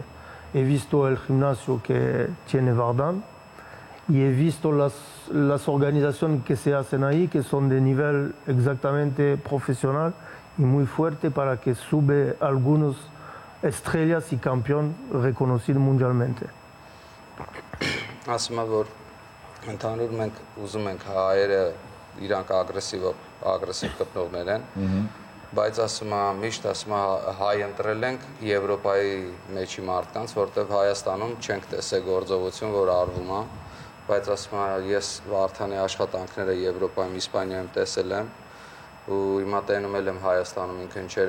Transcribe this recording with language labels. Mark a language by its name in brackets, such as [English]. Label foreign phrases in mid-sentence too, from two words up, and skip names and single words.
[Spanish] He visto el gimnasio que tiene Vardan y he visto las organizaciones que se hacen ahí, que son de nivel exactamente profesional y muy fuerte para que sube algunos estrellas y campeón reconocido mundialmente. [Armenian] Ասում եմ, որ ընդհանուր մենք ուզում ենք հայերը իրանք ագրեսիվ կպնողներ են, բայց ասում եմ, միշտ ասում եմ հայ ընտրել ենք Եվրոպայի մեջի մարդկանց, որտեղ Հայաստանում չենք տեսել գործողություն, որ արվում է, բայց ասում եմ, ես Վարդանի աշխատանքները Եվրոպայում, Իսպանիայում տեսել եմ, ու հիմա տենում եմ Հայաստանում ինքն չէր